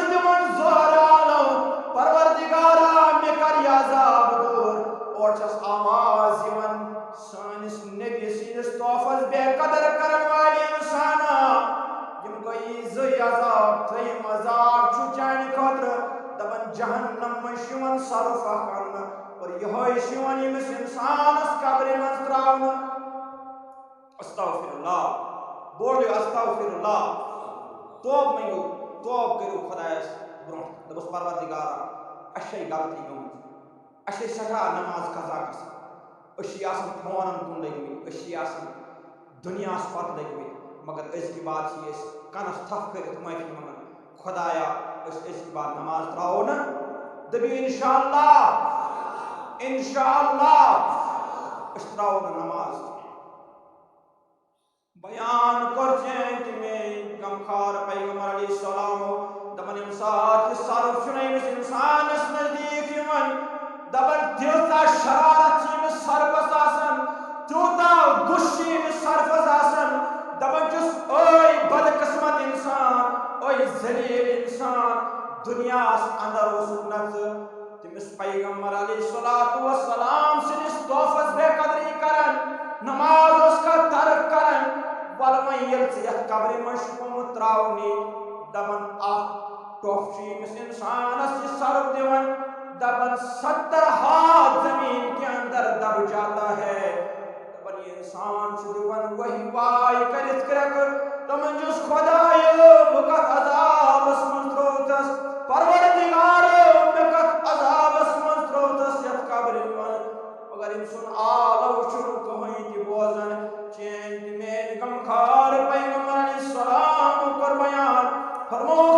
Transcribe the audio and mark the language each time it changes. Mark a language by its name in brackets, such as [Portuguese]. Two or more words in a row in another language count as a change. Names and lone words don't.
[Kashmiri] چھن دمن زور عالم پروردگارا میں کر عذاب دور اور چھس آواز یوان سانس نبی سینس توفز بے قدر کرن والی انسانا یم گئی زی عذاب تریم عذاب چھو چین خطر دپن جہنم من شیون صرفہ کرن اور یہ شیون یمس انسان اس قبر من تراون [Arabic] استغفر اللہ [Kashmiri] بولیو [Arabic] استغفر اللہ [Kashmiri] توب منگو توب کرو خدایس برون دپس پروردگارا اشی غلطی گمت اشی سٹھا نماز قضا گژھان أشی آسان فونن کن لگمت أشی آسان دنیا پت لگمت مگر أزکہِ بعد چھ أسۍ کنس تھپ کٔرِتھ معافی منگان خدایا أزکہِ بعد نماز تراو نا دٔپِو انشاءاللہ أسۍ تراو نہٕ نماز بیان کور چین کہ میں غمخار پیغمبر [Arabic] علیہ السلام [Kashmiri] دپن یم ساتھ یہ صرف چھُنہٕ أمِس انسانس نزدیک یوان دپن تیوٗتاہ شرارت چھ أمِس سرفس آسان تیوٗتاہ غُصہٕ چھ أمِس سرفس آسان دپن چھُس اے بدقسمت انسان اے ذلیل انسان دنیاس اندر اوسُکھ نہ ژٕ تٔمِس پیغمبر [Arabic] علیہ الصلوۃ والسلام [Kashmiri] سٕنٛدِس تحفس بے قدری کران نماز اوس کا ترک کران ول وۄنۍ ییٚلہِ ژٕ یتھ قبرِ منٛز چھُکھ آمُت تراونہِ دپان اکھ ٹۄپھ چھُ ییٚمِس انسانس یہِ سرف دِوان دپان [Urdu] 70 ہاتھ زمین کے اندر دب جاتا ہے [Kashmiri] دپان یہ انسان چھُ دِوان وہی واے کٔرِتھ کرٛٮ۪کہٕ دپان چھُس خۄدایو بہٕ کتھ عذابس منٛز ترٛووتھس پروردگارو مےٚ کتھ عذابس منٛز ترٛووتھس یتھ قبرِ منٛز مگر أمۍ سُنٛد آلو چھُنہٕ کٕہٕنۍ تہِ بوزان چین تہِ میانہِ غمخار پیغمبر [Arabic] علیہ السلام [Kashmiri] کوٚر بیان فرمووُکھ